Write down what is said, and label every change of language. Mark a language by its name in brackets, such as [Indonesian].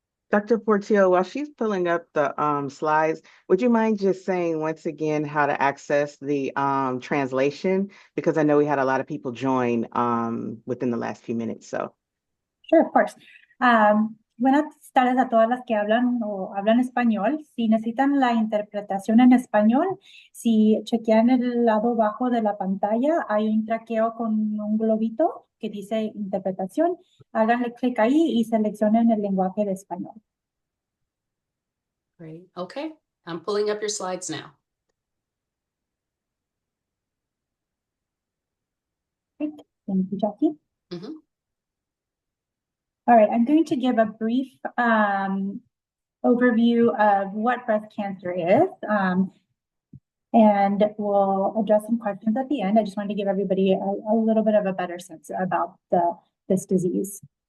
[English] Dr. Portillo, while she's pulling up the slides, would you mind just saying once again how to access the translation? Because I know we had a lot of people join within the last few minutes. So Sure, of course. [Spanish] Buenas tardes a todas las que hablan o hablan español. Si necesitan la interpretación en español, si chequean el lado bajo de la pantalla, hay un traqueo con un globito que dice interpretación. Háganle clic ahí y seleccionen el lenguaje de español. [English] Great. Okay, I'm pulling up your slides now. Great. Thank you, Jackie. Mhm. All right, I'm going to give a brief overview of what breast cancer is, and we'll address some questions at the end. I just wanted to give everybody a little bit of a better sense about this disease.